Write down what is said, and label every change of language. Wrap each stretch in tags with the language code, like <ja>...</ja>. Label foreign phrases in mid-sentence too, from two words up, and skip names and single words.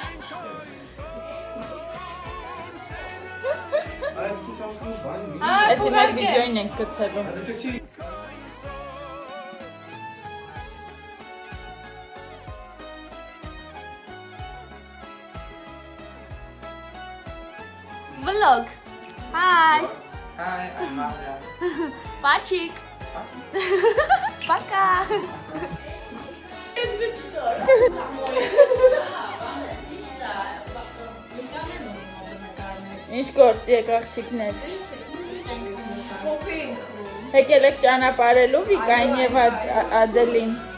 <hy>Այս մեր վիդեոին ենք գցելու։</hy> <en>Vlog. Hi. Hi, I'm Maria.</en> <ru>Patrick. Пока.</ru> <hy>Ինչ գործ եք աղջիկներ։ Եկել եք ճանապարհելու Վիկային եւ Ադելին։</hy>